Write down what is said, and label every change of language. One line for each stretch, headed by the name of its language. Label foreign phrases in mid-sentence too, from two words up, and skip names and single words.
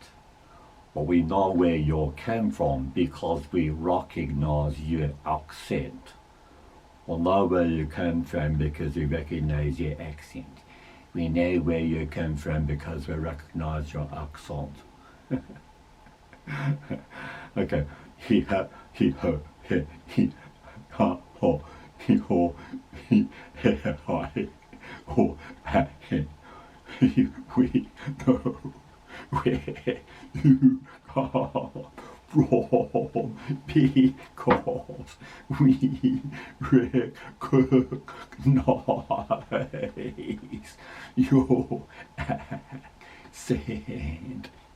English: Or we know where you came from because we recognize your accent. Or know where you come from because we recognize your accent. We know where you come from because we recognize your accent. Okay. He ha, he ho, he ha ho, he ho, he he hi, ho ha he. We know where you come from because we recognize your accent.